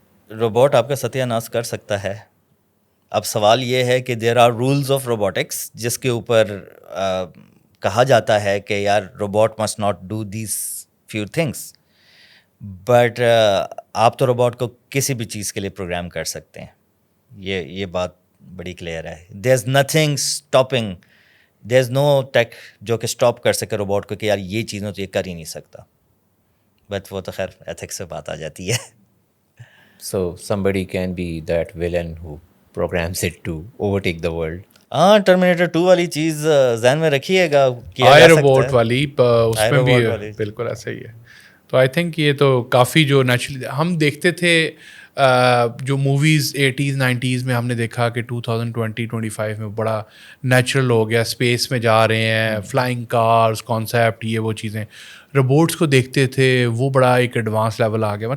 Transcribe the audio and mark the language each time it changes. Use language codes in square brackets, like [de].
[ur] Robot آپ کا ستیہ ناش کر سکتا ہے. اب سوال یہ ہے کہ [en] there are rules of robotics [ur] جس کے اوپر کہا جاتا ہے کہ یار [en] robot must not do these few things, [ur] but آپ تو روبوٹ کو کسی بھی چیز کے لیے پروگرام کر سکتے ہیں. یہ بات بڑی کلیئر ہے. [en] there is nothing stopping, there is no tech [ur] جو کہ اسٹاپ کر سکے روبوٹ کو کہ یار یہ چیزیں تو یہ کر ہی نہیں سکتا. بٹ وہ تو خیر ایتھکس سے بات آ جاتی ہے. [en] So somebody can be that villain who programs it to overtake the world. [ur] ہاں ٹرمینیٹر 2 والی چیز ذہن میں رکھیے گا, آئی روبوٹ والی, اس میں بھی بالکل ایسا ہی ہے. تو آئی تھنک یہ تو کافی جو نیچرلی ہم دیکھتے تھے جو موویز 80s 90s میں ہم نے دیکھا کہ 2020-25 میں بڑا نیچرل ہو گیا, اسپیس میں جا رہے ہیں, فلائنگ کارز کانسیپٹ, یہ وہ چیزیں روبوٹس کو دیکھتے تھے, وہ بڑا ایک ایڈوانس لیول آ گیا.